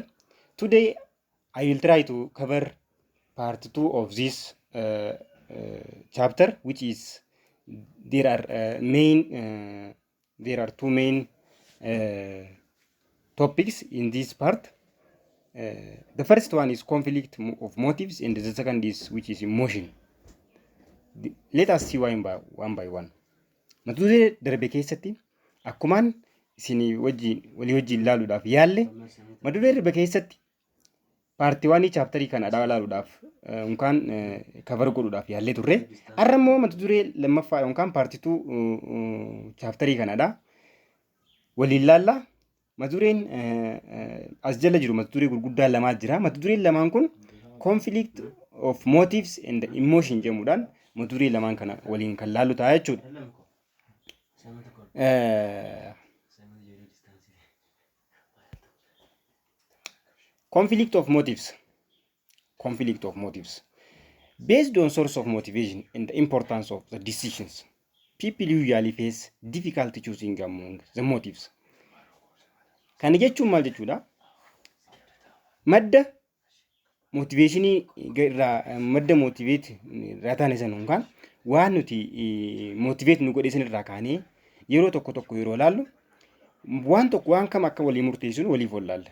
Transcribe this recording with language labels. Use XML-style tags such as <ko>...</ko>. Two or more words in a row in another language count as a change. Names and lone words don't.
<en>Today, I will try to cover Part 2 of this chapter, which is there are two main topics in this part. The first one is conflict of motives, and the second is which is emotion. Let us see one by one.</en> <om>Mata duree darbe keessatti akkumaan isin walii wajjin ilaaluudhaaf yaalle mata duree darbe keessatti paartiiwwan chaaptarii kana ilaaluudhaaf yookaan kabar godhuudhaaf yaallee turre. Har'a immoo mata duree lammaffaa yookaan paartii 2 chaaptarii kanadha. Waliin ilaalla. Mata dureen as jala jiru mata duree gurguddaa lamaa jira. Mata dureen lamaan kun</om> <en>conflict of motives and emotion</en> <om>jedhamuudhaan mata duree lamaan kana waliin kan ilaallu ta'a jechuudha.</om> <en>Conflict of motives. Based on source of motivation and the importance of the decisions, people usually face difficulty choosing among the motives.</en> <om>Kan jechuun maal jechuudha? Madda motivationii irraa madda motivate irraa taane san yookaan waan nuti motivate nu godhe san irraa kaanee yeroo tokko yeroo laallu waan kam akka walii murteessinu waliif wallaalla.</om>